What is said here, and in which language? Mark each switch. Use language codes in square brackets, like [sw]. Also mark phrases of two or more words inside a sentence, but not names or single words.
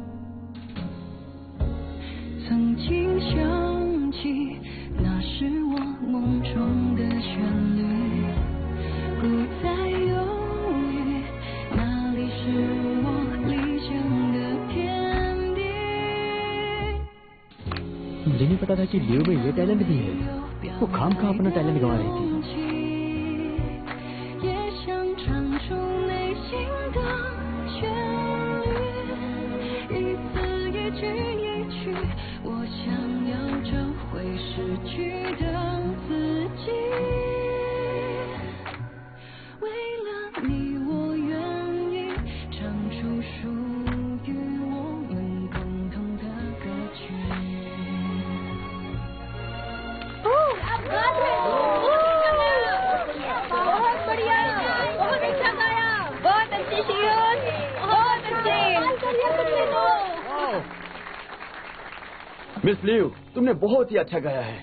[zh] 曾经想起，那是我梦中的旋律，不再犹豫，那里是我理想的天地。 [hi] मुझे नहीं पता था कि लियो में ये टैलेंट भी है। वो खाम खा अपना टैलेंट गंवा रही थी। [zh] 也想唱出内心的旋律，一字一句一句，我想要找回失去的自己。为了你，我愿意唱出属于我们共同的歌曲。 [hi] बहुत बढ़िया, बहुत अच्छा गाया, बहुत अच्छी शेर, बहुत अच्छे। मिस लियो, तुमने बहुत ही अच्छा गाया है।